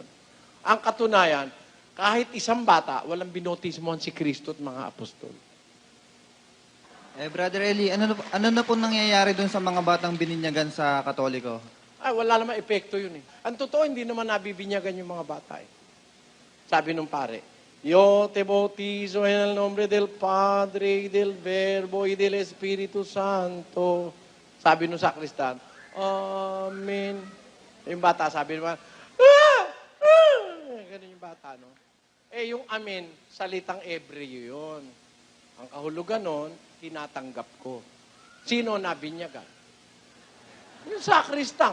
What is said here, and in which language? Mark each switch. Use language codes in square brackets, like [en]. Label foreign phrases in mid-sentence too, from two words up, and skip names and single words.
[tl] Ang katunayan, kahit isang bata, walang binotismohan si Kristo at mga apostol. Brother Eli, ano na po nangyayari dun sa mga batang bininyagan sa Katoliko? Ay, wala naman epekto yun eh. Ang totoo, hindi naman nabibinyagan yung mga bata eh. Sabi nung pare, [es] Yo te bautizo en el nombre del Padre, y del Verbo, y del Espíritu Santo. [tl] Sabi nung sakristan, Amen. Yung bata, sabi naman, ganun yung bata, no? Yung amen, salitang Hebreo yun. Ang kahulugan nun, tinatanggap ko. Sino nabinyagan? Yung sakristan.